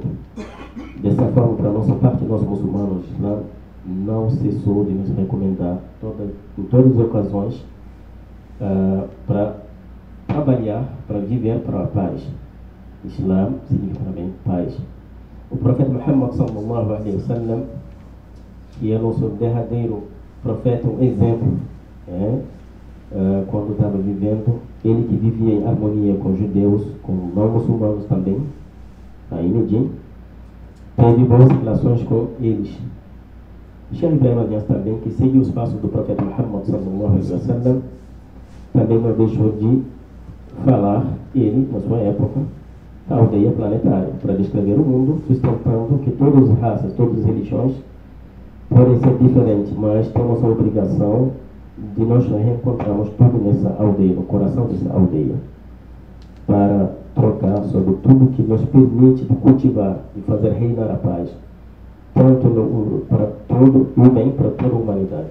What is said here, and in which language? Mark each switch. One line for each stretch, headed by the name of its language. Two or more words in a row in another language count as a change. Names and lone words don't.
Portuguese: Dessa forma, para a nossa parte, nós muçulmanos, não cessou de nos recomendar em todas as ocasiões para trabalhar, para viver para a paz. Islam significa também paz. O profeta Muhammad
Arabic: صلى الله عليه وسلم,
Portuguese: que é nosso derradeiro profeta, um exemplo, quando estava vivendo, ele que vivia em harmonia com judeus, com não muçulmanos também, em Medina, teve boas relações com eles. Sheikh Ibrahim Niasse também, que seguiu os passos do profeta Muhammad
Arabic: صلى الله عليه وسلم,
Portuguese: também não deixou de falar, ele, na sua época, a aldeia planetária, para descrever o mundo, sustentando que todas as raças, todas as religiões podem ser diferentes, mas temos a obrigação de nós reencontrarmos tudo nessa aldeia, no coração dessa aldeia, para trocar sobre tudo que nos permite cultivar e fazer reinar a paz, tanto para todo o bem, para toda a humanidade.